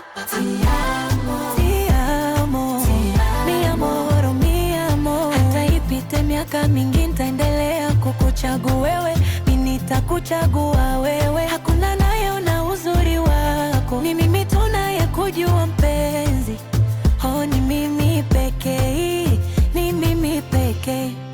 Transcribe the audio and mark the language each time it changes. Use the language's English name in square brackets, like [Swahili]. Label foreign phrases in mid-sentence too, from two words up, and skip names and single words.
[Italian] Ti amo, ti amo, [Spanish] mi amor, mi amor. [Swahili] Hata ipite miaka mingi, nitaendelea kukuchagua wewe. Mi nitakuchagua wewe. Hakuna anayeona uzuri wako, ni mimi tu nayekujua mpenzi. Oh, ni mimi pekee, ni mimi pekee.